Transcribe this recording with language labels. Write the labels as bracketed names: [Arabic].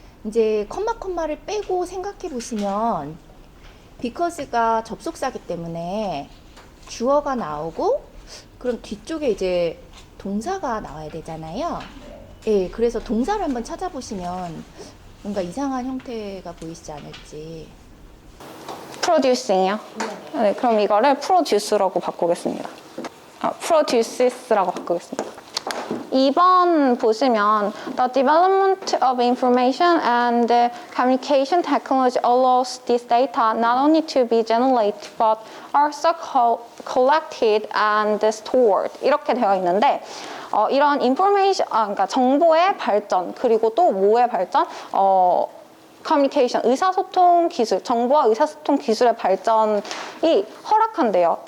[Korean] 이제 컴마를 빼고 생각해 보시면 because가 접속사기 때문에 주어가 나오고 그럼 뒤쪽에 이제 동사가 나와야 되잖아요. 예, 그래서 동사를 한번 찾아보시면 뭔가 이상한 형태가 보이시지 않을지. producing이요? 네, 그럼 이거를 produce라고 바꾸겠습니다. produces라고 바꾸겠습니다. 2번 보시면 [English] The development of information and communication technology allows this data not only to be generated but also collected and stored. [Korean] 이렇게 되어 있는데 이런 그러니까 정보의 발전, 그리고 또 뭐의 발전? 커뮤니케이션, 의사소통 기술, 정보와 의사소통 기술의 발전이 허락한대요.